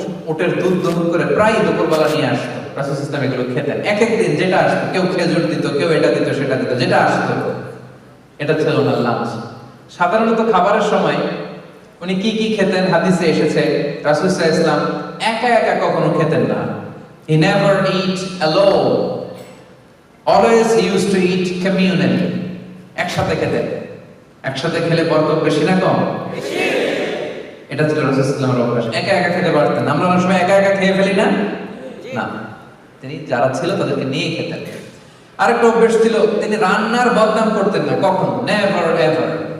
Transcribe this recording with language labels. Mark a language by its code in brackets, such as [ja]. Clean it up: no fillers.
[bn] উটের দুধ দহন করে প্রায় দুপুরবেলা নিয়ে আসতো। রাসূল সাল্লাল্লাহু আলাইহি ওয়াসাল্লাম এগুলো খেতেন। এক এক দিন যেটা আসতো, কেউ খেজুর দিত, কেউ এটা দিত, সেটা দিত, যেটা আসতো। এটা ছিল ওনার লাঞ্চ। সাধারণত খাবারের সময় উনি কি কি খেতেন হাদিসে এসেছে। রাসূল সাল্লাল্লাহু আলাইহি ওয়াসাল্লাম একা একা কখনো খেতেন না। [en] He never eat alone. Always he used to eat communally. [bn] একসাথে খেতেন। একসাথে খেলে বরকত বেশি না কম? বেশি। এটা ছিল রাসূল সাল্লাল্লাহু আলাইহি ওয়াসাল্লামের অভ্যাস। একা একা খেতে পারতেন। আমরা অনেক সময় একা একা খেয়ে ফেলি না? না, তিনি যারা ছিল তাদেরকে নিয়ে খেতেন। আরেকটা অভ্যাস ছিল, তিনি রান্নার বদনাম করতেন না কখনো, [en] Never ever.